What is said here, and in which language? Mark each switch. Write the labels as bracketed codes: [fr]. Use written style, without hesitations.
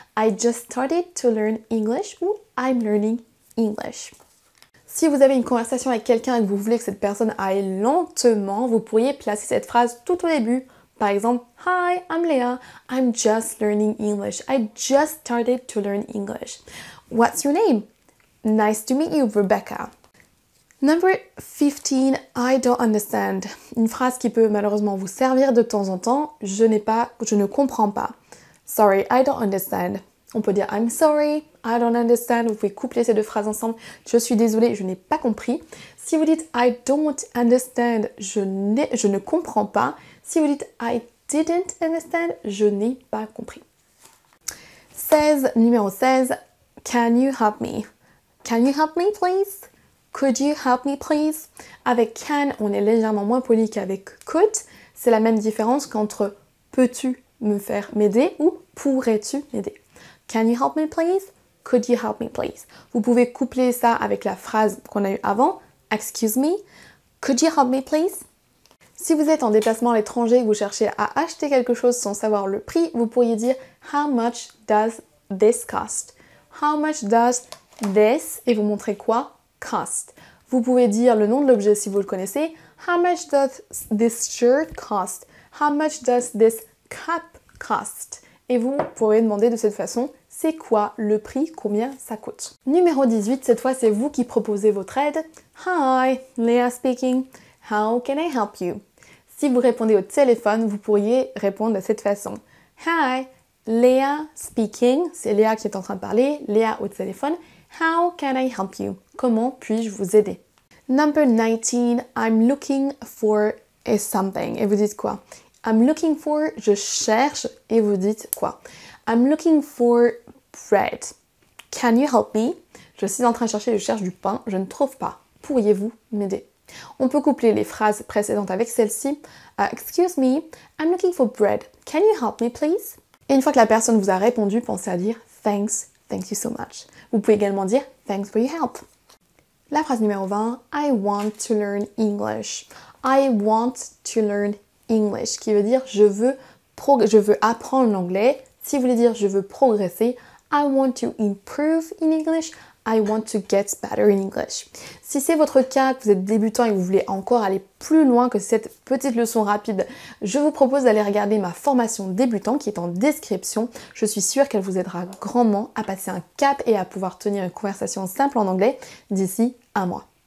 [en] I just started to learn English [fr] ou [en] I'm learning English. [fr] Si vous avez une conversation avec quelqu'un et que vous voulez que cette personne aille lentement, vous pourriez placer cette phrase tout au début. Par exemple, [en] Hi, I'm Leah. I'm just learning English. I just started to learn English. What's your name? Nice to meet you, Rebecca. Number 15, I don't understand. [fr] Une phrase qui peut malheureusement vous servir de temps en temps. Je ne comprends pas. [en] Sorry, I don't understand. [fr] On peut dire [en] I'm sorry, I don't understand. [fr] Vous pouvez coupler ces deux phrases ensemble. Je suis désolée, je n'ai pas compris. Si vous dites [en] I don't understand, [fr] je ne comprends pas. Si vous dites [en] I didn't understand, [fr] je n'ai pas compris. Numéro 16, [en] can you help me? Can you help me, please? Could you help me, please? [fr] Avec can, on est légèrement moins poli qu'avec could. C'est la même différence qu'entre peux-tu m'aider ou pourrais-tu m'aider? [en] Can you help me, please? Could you help me, please? [fr] Vous pouvez coupler ça avec la phrase qu'on a eue avant. [en] Excuse me. Could you help me, please? [fr] Si vous êtes en déplacement à l'étranger et que vous cherchez à acheter quelque chose sans savoir le prix, vous pourriez dire [en] How much does this cost? How much does this, [fr] et vous montrez quoi? [en] Cost. [fr] Vous pouvez dire le nom de l'objet si vous le connaissez. [en] How much does this shirt cost? How much does this cup cost? [fr] Et vous pourrez demander de cette façon, c'est quoi le prix, combien ça coûte? Numéro 18, cette fois c'est vous qui proposez votre aide. [en] Hi, Leah speaking. How can I help you? [fr] Si vous répondez au téléphone, vous pourriez répondre de cette façon. [en] Hi, Leah speaking. [fr] C'est Léa qui est en train de parler. Léa au téléphone. [en] How can I help you? [fr] Comment puis-je vous aider? [en] Number 19, I'm looking for something. [fr] Et vous dites quoi? [en] I'm looking for, [fr] je cherche, et vous dites quoi? [en] I'm looking for bread. Can you help me? [fr] Je suis en train de chercher, je cherche du pain, je ne trouve pas. Pourriez-vous m'aider? On peut coupler les phrases précédentes avec celle-ci. [en] Excuse me, I'm looking for bread. Can you help me, please? [fr] Et une fois que la personne vous a répondu, pensez à dire [en] thanks, thank you so much. [fr] Vous pouvez également dire [en] thanks for your help. [fr] La phrase numéro 20, [en] I want to learn English. I want to learn English, [fr] qui veut dire je veux apprendre l'anglais. Si vous voulez dire je veux progresser, [en] I want to improve in English. I want to get better in English. [fr] Si c'est votre cas, que vous êtes débutant et que vous voulez encore aller plus loin que cette petite leçon rapide, je vous propose d'aller regarder ma formation débutant qui est en description. Je suis sûre qu'elle vous aidera grandement à passer un cap et à pouvoir tenir une conversation simple en anglais d'ici un mois.